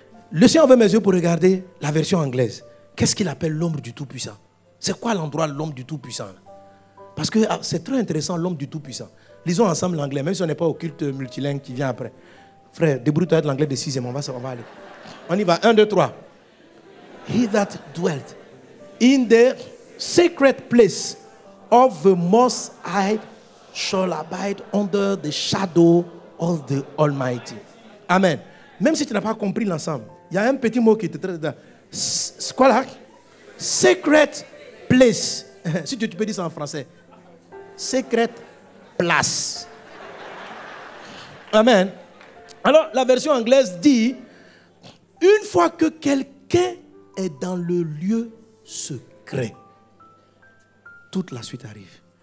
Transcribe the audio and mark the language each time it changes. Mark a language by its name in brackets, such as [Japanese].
[French] Le Seigneur ouvre mes yeux pour regarder la version anglaise. Qu'est-ce qu'il appelle l'ombre du Tout-Puissant? C'est quoi l'endroit de l'ombre du Tout-Puissant? Parce que c'est très intéressant, l'ombre du Tout-Puissant. Lisons ensemble l'anglais, même si on n'est pas au culte multilingue qui vient après. Frère, débrouille-toi avec l'anglais de 6e, on va aller. On y va, 1, 2, 3. [English] He that dwelt in the sacred place of the Most High shall abide under the shadow of the Almighty. Amen. [French] Même si tu n'as pas compris l'ensemble, il y a un petit mot qui te traite dedans. C'est quoi là? [English] Sacred place. [French] Si tu peux dire ça en français. [English] Sacred place. Amen. [French] Alors, la version anglaise dit, une fois que quelqu'un est dans le lieu secret, toute la suite arrive.